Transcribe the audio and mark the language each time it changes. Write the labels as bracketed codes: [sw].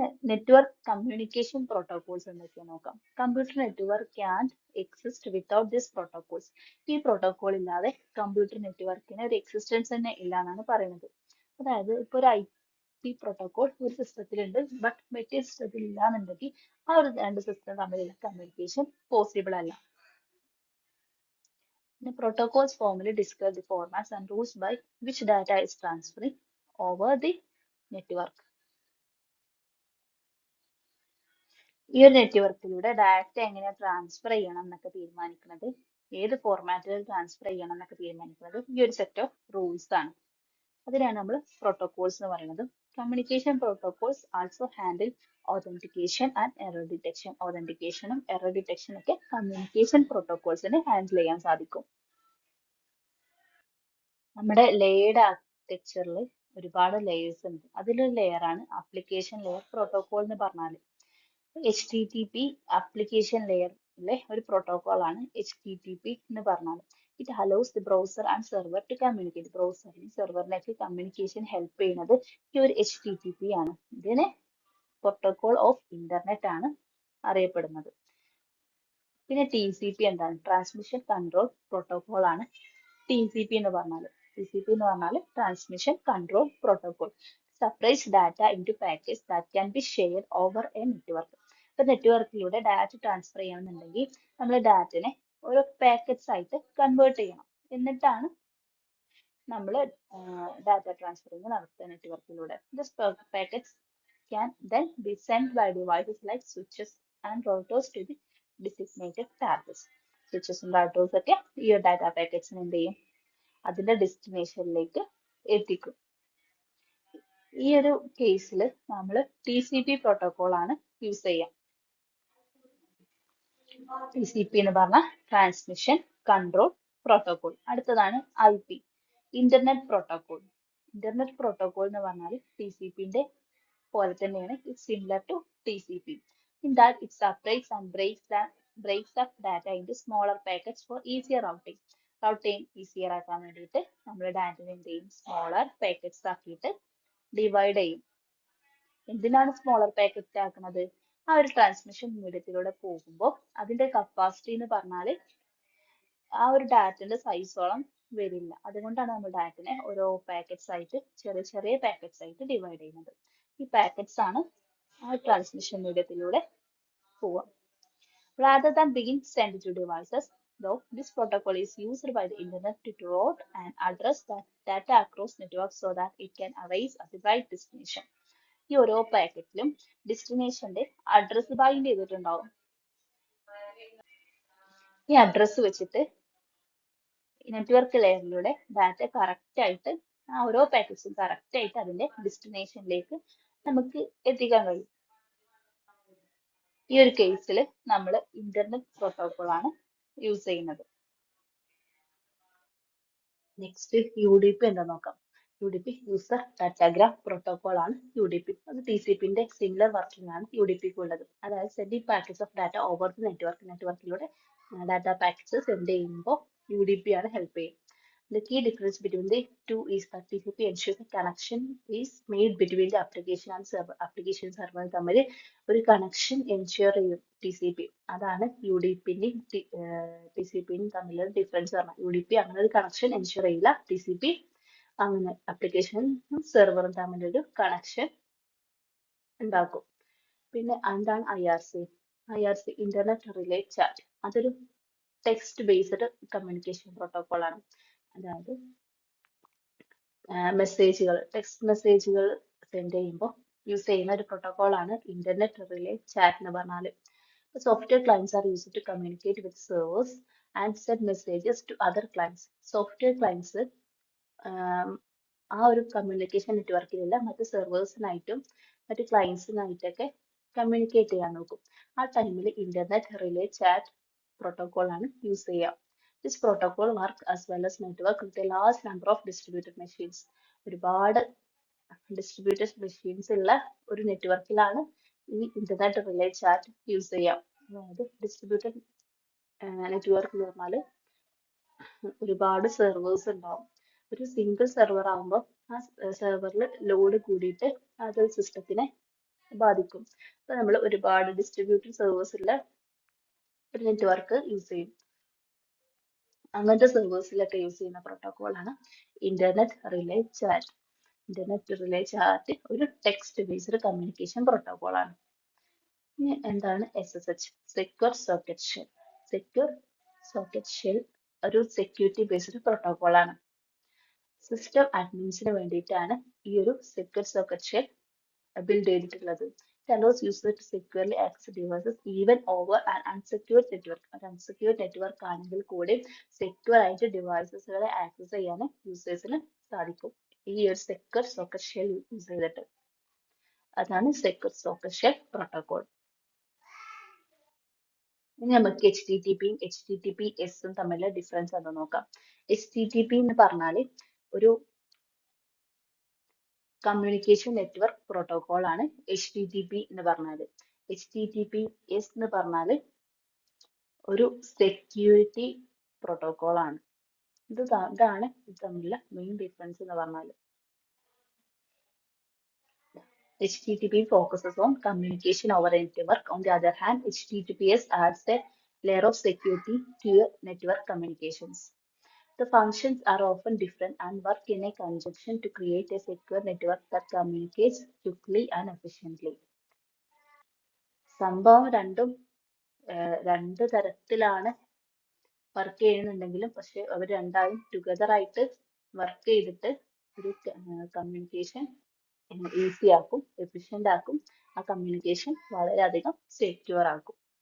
[ml] Network communication protocols എന്തൊക്കെയാ നോക്കാം. [en] Computer network can exist without this protocols. [ml] ഈ protocol ഇല്ലാതെ കമ്പ്യൂട്ടർ നെറ്റ്വർക്കിന് ഒരു എക്സിസ്റ്റൻസ് തന്നെ ഇല്ല എന്നാണ് പറയുന്നത്. അതായത് ഇപ്പൊ ഒരു IP പ്രോട്ടോകോൾ ഒരു സിസ്റ്റത്തിലുണ്ട്, ബട്ട് മറ്റേ സിസ്റ്റത്തിൽ ഇല്ല എന്നുണ്ടെങ്കിൽ ആ ഒരു രണ്ട് സിസ്റ്റം തമ്മിലുള്ള കമ്മ്യൂണിക്കേഷൻ പോസിബിൾ അല്ല. [en] The protocols formally describe the formats and rules by which data is transferring over the network. [ml] ഈ ഒരു നെറ്റ്വർക്കിലൂടെ ഡാറ്റ എങ്ങനെ ട്രാൻസ്ഫർ ചെയ്യണം എന്നൊക്കെ തീരുമാനിക്കുന്നത്, ഏത് ഫോർമാറ്റിൽ ട്രാൻസ്ഫർ ചെയ്യണം എന്നൊക്കെ തീരുമാനിക്കുന്നത് ഈ ഒരു സെറ്റ് ഓഫ് റൂൾസ് ആണ്. അതിനാണ് നമ്മൾ പ്രോട്ടോകോൾസ് എന്ന് പറയുന്നത്. [en] Communication protocols also handle authentication and error detection. [ml] Authentication error detection ഒക്കെ communication protocols ഹാൻഡിൽ ചെയ്യാൻ സാധിക്കും. നമ്മുടെ ലേയേർഡ് ആർക്കിടെക്ചറിൽ ഒരുപാട് ലേയേഴ്സ് ഉണ്ട്. അതിലൊരു ലെയർ ആണ് ആപ്ലിക്കേഷൻ ലെയർ പ്രോട്ടോകോൾ എന്ന് പറഞ്ഞാൽ. HTTP ആപ്ലിക്കേഷൻ ലെയറിലെ ഒരു പ്രോട്ടോകോൾ ആണ് HTTP എന്ന് പറഞ്ഞാൽ. [en] It allows the browser and server to communicate. [ml] ബ്രൗസറിനും സെർവറിലേക്ക് communication help ചെയ്യുന്നത് ഈ ഒരു HTTP ആണ്. ഇതിനെ പ്രോട്ടോകോൾ ഓഫ് ഇന്റർനെറ്റ് ആണ് അറിയപ്പെടുന്നത്. പിന്നെ TCP എന്താണ്? ട്രാൻസ്മിഷൻ കൺട്രോൾ പ്രോട്ടോകോൾ ആണ് TCP എന്ന് പറഞ്ഞാൽ. TCP എന്ന് പറഞ്ഞാൽ transmission control protocol. [en] Separates data into packets that can be shared over a network. [ml] ഇപ്പൊ നെറ്റ്വർക്കിലൂടെ ഡാറ്റ ട്രാൻസ്ഫർ ചെയ്യണമെന്നുണ്ടെങ്കിൽ നമ്മൾ ഡാറ്റനെ ഓരോ പാക്കറ്റ്സ് ആയിട്ട് കൺവേർട്ട് ചെയ്യണം. എന്നിട്ടാണ് നമ്മൾ ഡാറ്റ ട്രാൻസ്ഫറിങ് നടത്തുക നെറ്റ്വർക്കിലൂടെ. [en] These packets can then be sent by devices like switches and routers to the designated targets. [ml] സ്വിച്ചസും റൗട്ടേഴ്സും ഒക്കെ ഈ ഒരു ഡാറ്റ പാക്കറ്റ്സിന് എന്ത് ചെയ്യും? അതിന്റെ ഡെസ്റ്റിനേഷനിലേക്ക് എത്തിക്കും. ഈ ഒരു കേസിൽ നമ്മൾ TCP പ്രോട്ടോകോൾ ആണ് യൂസ് ചെയ്യുക. TCP എന്ന് പറഞ്ഞാൽ ട്രാൻസ്മിഷൻ കൺട്രോൾ പ്രോട്ടോകോൾ. അടുത്തതാണ് IP, internet protocol. Internet protocol എന്ന് പറഞ്ഞാൽ TCP-ന്റെ പോലെ തന്നെയാണ്. [en] It's similar to TCP in that it separates and breaks up data into smaller packets for easier routing. [ml] Routing easier ആക്കാൻ വേണ്ടിയിട്ട് നമ്മൾ ഡാറ്റനെ എന്ത് ചെയ്യും? സ്മോളർ പാക്കറ്റ്സ് ആക്കിയിട്ട് ഡിവൈഡ് ചെയ്യും. എന്തിനാണ് സ്മോളർ പാക്കറ്റ് ആക്കുന്നത്? ആ ഒരു ട്രാൻസ്മിഷൻ മീഡിയത്തിലൂടെ പോകുമ്പോൾ അതിന്റെ കപ്പാസിറ്റി എന്ന് പറഞ്ഞാൽ ആ ഒരു ഡാറ്റന്റെ സൈസോളം വരില്ല. അതുകൊണ്ടാണ് നമ്മൾ ഡാറ്റനെ ഓരോ പാക്കറ്റ്സ് ആയിട്ട് ചെറിയ ചെറിയ പാക്കറ്റ്സ് ആയിട്ട് ഡിവൈഡ് ചെയ്യുന്നത്. ഈ പാക്കറ്റ്സ് ആണ് ആ ട്രാൻസ്മിഷൻ മീഡിയത്തിലൂടെ പോവുക. [en] Rather than being sent to devices, though, this protocol is used by the internet to route and address that data across networks so that it can arrive at the right destination. [ml] ഈ ഓരോ പാക്കറ്റിലും ഡെസ്റ്റിനേഷന്റെ address bind ചെയ്തിട്ടുണ്ടാവും. ഈ address വെച്ചിട്ട് network ലെയറിലൂടെ data correct ആയിട്ട് ആ ഓരോ പാക്കറ്റ്സും correct ആയിട്ട് അതിന്റെ ഡെസ്റ്റിനേഷനിലേക്ക് നമുക്ക് എത്തിക്കാൻ കഴിയും. ഈ ഒരു കേസിൽ നമ്മൾ ഇന്റർനെറ്റ് പ്രോട്ടോകോൾ ആണ് യൂസ് ചെയ്യുന്നത്. നെക്സ്റ്റ് UDP എന്താ നോക്കാം. UDP യൂസർ ഡാറ്റാഗ്രാം പ്രോട്ടോകോൾ ആണ് UDP. അത് TCP-ന്റെ സിമിലർ വർക്കിംഗ് ആണ് UDP ക്ക് ഉള്ളത്. അതായത് [en] sending packets of data over the [ml] നെറ്റ്വർക്കിലൂടെ data packets send ചെയ്യുമ്പോൾ UDP ആണ് ഹെൽപ്പ് ചെയ്യുക. [en] The key difference between the two is that TCP ensures the connection is made between the application and server. [ml] Application server തമ്മിൽ ഒരു connection ensure ചെയ്യും TCP. അതാണ് UDP-ന്റെയും TCP-യും തമ്മിലുള്ള difference പറഞ്ഞാൽ. UDP അങ്ങനെ ഒരു കണക്ഷൻ എൻഷുർ ചെയ്യില്ല. TCP അങ്ങനെ അപ്ലിക്കേഷനും സെർവറും തമ്മിലൊരു കണക്ഷൻ ഉണ്ടാക്കും. പിന്നെ എന്താണ് IRC? IRC internet relay chat. അതൊരു ടെക്സ്റ്റ് ബേസ്ഡ് കമ്മ്യൂണിക്കേഷൻ പ്രോട്ടോകോൾ ആണ്. അതായത് മെസ്സേജുകൾ, ടെക്സ്റ്റ് മെസ്സേജുകൾ സെൻഡ് ചെയ്യുമ്പോൾ യൂസ് ചെയ്യുന്ന ഒരു പ്രോട്ടോകോൾ ആണ് ഇന്റർനെറ്റ് റിലേ ചാറ്റ് എന്ന് പറഞ്ഞാൽ. [en] Software clients are used to communicate with servers and send messages to other clients. [ml] Software clients ആ ഒരു കമ്മ്യൂണിക്കേഷൻ നെറ്റ്വർക്കിലുള്ള മറ്റ് സെർവേഴ്സിനായിട്ടും മറ്റ് ക്ലയൻസിനായിട്ടൊക്കെ കമ്മ്യൂണിക്കേറ്റ് ചെയ്യാൻ നോക്കും. ആ ടൈമിൽ ഇന്റർനെറ്റ് റിലേ ചാറ്റ് പ്രോട്ടോകോൾ ആണ് യൂസ് ചെയ്യുക. [en] This protocol works as well as network with a large number of distributed machines. [ml] ഒരുപാട് ഡിസ്ട്രിബ്യൂട്ടഡ് മെഷീൻസ് ഉള്ള ഒരു നെറ്റ്വർക്കിലാണ് ഈ ഇന്റർനെറ്റ് റിലേ ചാറ്റ് യൂസ് ചെയ്യുക. അതായത് ഡിസ്ട്രിബ്യൂട്ടഡ് നെറ്റ്വർക്ക് എന്ന് പറഞ്ഞാൽ ഒരുപാട് സെർവേഴ്സ് ഉണ്ടാവും. ഒരു സിംഗിൾ സെർവർ ആകുമ്പോൾ ആ സെർവറിൽ ലോഡ് കൂടിയിട്ട് അത് സിസ്റ്റത്തിനെ ബാധിക്കും. അപ്പൊ നമ്മൾ ഒരുപാട് ഡിസ്ട്രിബ്യൂട്ടഡ് സെർവേഴ്സ് ഉള്ള ഒരു നെറ്റ്വർക്ക് യൂസ് ചെയ്യും. അങ്ങനത്തെ സെർവേഴ്സിലൊക്കെ യൂസ് ചെയ്യുന്ന പ്രോട്ടോകോൾ ആണ് internet relay chat. Internet relay chat ഒരു ടെക്സ്റ്റ് ബേസ്ഡ് കമ്മ്യൂണിക്കേഷൻ പ്രോട്ടോകോൾ ആണ്. ഇനി എന്താണ് SSH? Secure socket shell. Secure socket shell ഒരു സെക്യൂരിറ്റി ബേസ്ഡ് പ്രോട്ടോകോൾ ആണ്. സിസ്റ്റം അഡ്മിൻസിന് വേണ്ടിയിട്ടാണ് ഈ ഒരു സെക്യൂർ സോക്കറ്റ് ഷെൽ ബിൽഡ് ചെയ്തിട്ടുള്ളത്. [en] It allows users to securely access devices even over an unsecured network. [ml] ഒരു unsecured network ആണെങ്കിൽ കൂടി secure ആയിട്ട് ഡിവൈസസുകളെ ആക്സസ് ചെയ്യാൻ യൂസേഴ്സിന് സാധിക്കും ഈ ഒരു സെക്യൂർ സോക്കറ്റ് ഷെൽ യൂസ് ചെയ്തിട്ട്. അതാണ് സെക്യൂർ സോക്കറ്റ് ഷെൽ പ്രോട്ടോകോൾ. ഇനി നമുക്ക് എച്ച് ടി ടി പിയും എച്ച് ടി ടി പി എസും തമ്മിലുള്ള ഡിഫറൻസ് എന്താ നോക്കാം. എച്ച് ടി ടി പി എന്ന് പറഞ്ഞാൽ ഒരു കമ്മ്യൂണിക്കേഷൻ നെറ്റ്വർക്ക് പ്രോട്ടോകോൾ ആണ് എച്ച് ടി ടി പി എന്ന് പറഞ്ഞാൽ. H T T P S എന്ന് പറഞ്ഞാൽ ഒരു സെക്യൂരിറ്റി പ്രോട്ടോകോൾ ആണ്. ഇതാണ് ഇത് തമ്മിലുള്ള മെയിൻ ഡിഫറൻസ് എന്ന് പറഞ്ഞാൽ. [en] HTTP focuses on communication over a network. On the other hand, HTTPS adds a layer of security to your network communications. The functions are often different and work in a conjunction to create a secure network that communicates quickly and efficiently. [ml] സംഭവം രണ്ടും രണ്ട് തരത്തിലാണ് work ചെയ്യുന്നുണ്ടെങ്കിലും പക്ഷെ അവർ രണ്ടാളും together ആയിട്ട് work ചെയ്തിട്ട് ഒരു കമ്മ്യൂണിക്കേഷൻ ഈസി ആക്കും, എഫിഷ്യന്റ് ആക്കും, ആ കമ്മ്യൂണിക്കേഷൻ വളരെയധികം സെക്യൂർ ആക്കും.